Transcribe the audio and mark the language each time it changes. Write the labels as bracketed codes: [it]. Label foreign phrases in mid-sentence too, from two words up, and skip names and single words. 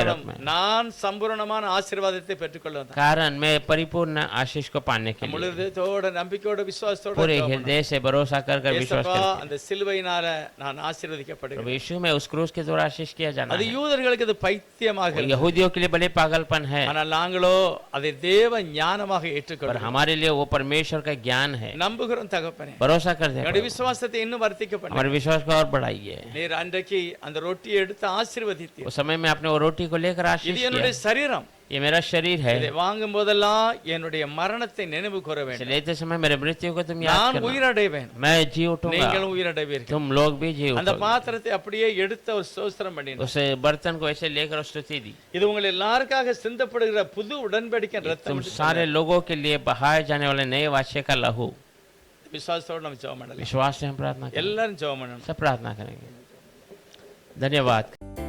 [ta] காரணம் [hi] रूप में। [ta] நான் சம்பூர்ணமான ஆசீர்வாதத்தை பெற்றுக்கொள்ள வந்தேன். [hi] कारण मैं परिपूर्ण आशीष को पाने के [ta] முழு [hi] लिए [ta] இதயத்தோட நம்பிக்கையோட விசுவாசத்தோட [hi] पूरे [ta] ஜெபம் [hi] हृदय से भरोसा कर विश्वास [ta] ஏசப்பா, [hi] करके, [ta] அந்த சிலுவையினால நான் ஆசீர்வதிக்கப்படுகிறேன். [hi] प्रभु यीशु मैं उस क्रूस के द्वारा आशीष किया जाना [ta] அது [hi] है। [ta] யூதர்களுக்கு அது பைத்தியமாக [hi] और [ta] இருந்தது. [hi] यहूदियों के लिए बड़े पागलपन है, [ta] ஆனால் நாங்களோ அதை தேவ ஞானமாக [hi] पर [ta] ஏற்றுக்கொள்கிறோம். [hi] हमारे लिए वो परमेश्वर का ज्ञान है। [ta] நம்புகிறோம் தகப்பனே. [hi] भरोसा करते हैं [ta] என்னுடைய [hi] प्रभु। [ta] விசுவாசத்தை இன்னும் வர்த்திக்க பண்ணு. [hi] हमारे विश्वास को और बढ़ाइए। [ta] நீர் அன்றைக்கு அந்த ரொட்டியை எடுத்து ஆசீர்வதித்தீர். [hi] उस समय में आपने वो रोटी को लेकर आशीष [ta] இது [hi] किया। [ta] என்னுடைய சரீரம். [hi] ये मेरा शरीर है। [ta] இதை வாங்கும் போதெல்லாம் என்னுடைய மரணத்தை நினைவு கூற [hi] इसे [ta] வேண்டும். [hi] लेते समय मेरे मृत्यु को तुम याद [ta] நான் [hi] करना। [ta] உயிரடைவேன், [hi] मैं जी उठूंगा, [ta] நீங்களும் உயிரடைவீர்கள். [hi] तुम लोग भी जी [ta] அந்த [hi] उठोगे। [ta] பாத்திரத்தை அப்படியே எடுத்து ஒரு ஸ்தோத்திரம் பண்ணினார். [hi] उस बर्तन को ऐसे लेकर स्तुति दी। [ta] இது உங்கள் எல்லாருக்காக சிந்தப்படுகிற புது உடன்படிக்கை [hi] तुम [ta] ரத்தம். [hi] सारे लोगों के लिए बहाए जाने वाले नए वाचे का लहू। [ta] விசுவாசத்தோடு நம்ம ஜெபம் பண்ணலாம். [hi] विश्वास से हम प्रार्थना करेंगे। [ta] எல்லாரும் ஜெபம் பண்ணணும். [hi] सब प्रार्थना करेंगे। धन्यवाद।